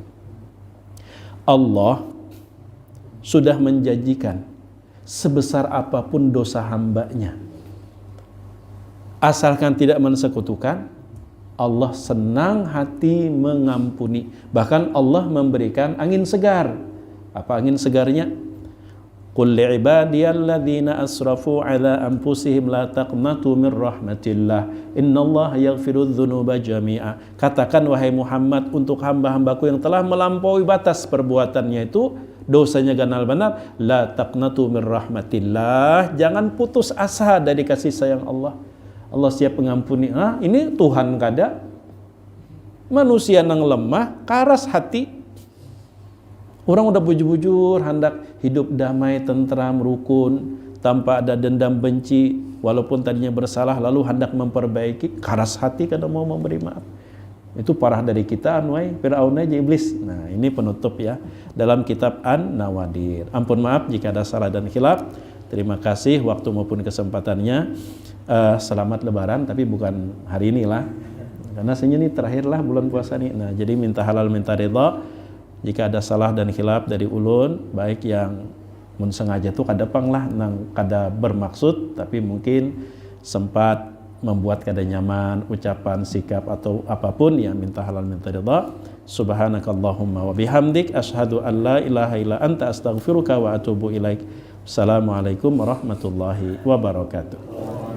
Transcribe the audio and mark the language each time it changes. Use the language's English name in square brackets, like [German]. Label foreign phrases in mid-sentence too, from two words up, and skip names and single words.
[Indonesian] Allah sudah menjanjikan sebesar apapun dosa hambanya, asalkan tidak mensekutukan, Allah senang hati mengampuni. Bahkan Allah memberikan angin segar. Apa angin segarnya? [Arabic] قل لعبادي الذين أسرفوا على أنفسهم لا تقنطوا من رحمة الله إن الله يغفر الذنوب جميعا. [Indonesian] Katakan wahai Muhammad untuk hamba-hambaku yang telah melampaui batas perbuatannya itu, dosanya ganal benar, [Arabic] لا تقنطوا من رحمة الله. [Indonesian] Jangan putus asa dari kasih sayang Allah. Allah siap mengampuni. Ini Tuhan kada. [Banjar] Manusia nang lemah, karas hati. [Indonesian] Orang udah bujur-bujur hendak hidup damai, tentram, rukun, tanpa ada dendam benci, walaupun tadinya bersalah lalu hendak memperbaiki, karas hati kada mau memberi maaf. Itu parah dari kita, anwai Fir'aun aja iblis. Nah, ini penutup ya dalam kitab An-Nawadir. Ampun maaf jika ada salah dan khilaf. Terima kasih waktu maupun kesempatannya. Selamat Lebaran, tapi bukan hari inilah, karena ini terakhirlah bulan puasa nih. Nah, jadi minta halal minta ridha. Jika ada salah dan khilaf dari ulun, baik yang [Banjar] mun sengaja tuh kada pang lah, nang kada bermaksud, [Indonesian] tapi mungkin sempat membuat kada nyaman ucapan, sikap atau apapun, ya minta halal minta ridha. [Arabic] سبحانك اللهم وبحمدك أشهد أن لا إله إلا أنت أستغفرك وأتوب إليك. السلام عليكم ورحمة الله وبركاته.